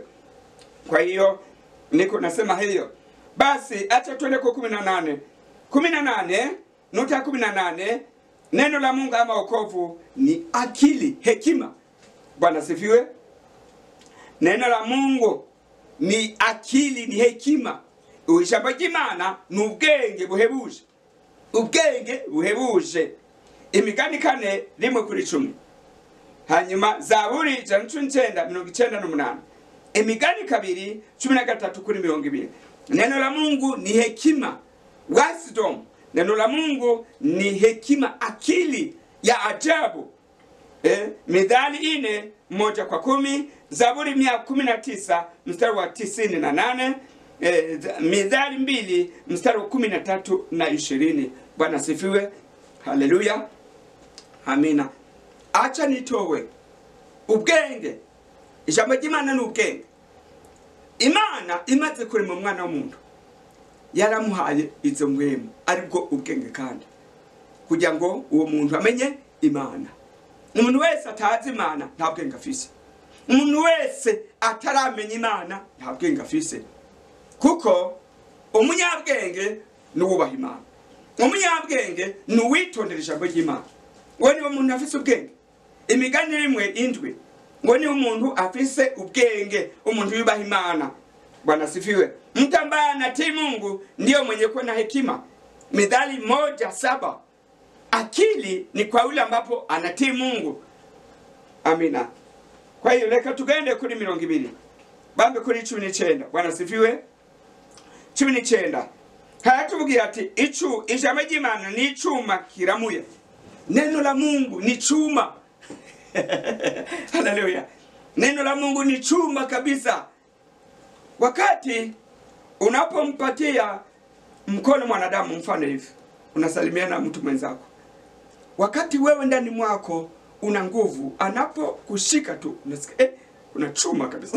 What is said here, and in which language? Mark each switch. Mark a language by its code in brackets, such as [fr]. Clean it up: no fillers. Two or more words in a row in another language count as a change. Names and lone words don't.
[sw] Kwa hiyo niko nasema hiyo. Basi acha tuende kwa 18. Neno la Mungu ama wokovu ni akili, hekima. Bwana sifiwe. Neno la Mungu ni akili, ni hekima. [rw] Ijambo ry'Imana ni ubwenge buhebuje. Ubwenge buhebuje. Imigani 4:1-10. Hanyuma Zaburi 198. Imigani 2:13-20. [sw] Neno la Mungu ni hekima, wisdom. Neno la Mungu ni hekima, akili ya ajabu. Mithali 4:1-10, Zaburi 119:98, Mithali 2:13-20. Bwana sifiwe. Haleluya. Amina. Acha nitowe ubwenge. [rw] Ijambo ry'Imana ni ubwenge. Imana imaze kurema umwana w'umuntu, yaramuhaye izo mwemu, aribwo ubwenge kandi kugira ngo uwo muntu amenye Imana. Umuntu wese atazi Imana nta bwenge afise. Umuntu wese ataramenya Imana nta bwenge afise. Kuko umunyabwenge ni uwubaha Imana. Umunyabwenge ni uwitondera ijambo ry'Imana. Uwo ni umuntu afise ubwenge. Imigani 1:7 ngo ni umuntu afise ubwenge, umuntu yubaha Imana. [sw] Bwana sifiwe. Mtu ambaye anatii Mungu ndio mwenye kuwa na hekima. Mithali 1:7. Akili ni kwa yule ambapo anatii Mungu. [rw] Amina. [sw] Kwa hiyo [rw] leka tugende kuri 20. Bambe kuri 19. [sw] Bwana sifiwe. [rw] 19. Hayatuvugira ati ijambo ry'Imana ni icuma kiramuye. [sw] Neno la Mungu ni chuma. Haleluya. Neno la Mungu ni chuma kabisa. Wakati unapompatia mkono mwanadamu, mfano hivi, unasalimiana mtu mwenzako, wakati wewe ndani mwako una nguvu, anapokushika tu unasikia kuna chuma kabisa.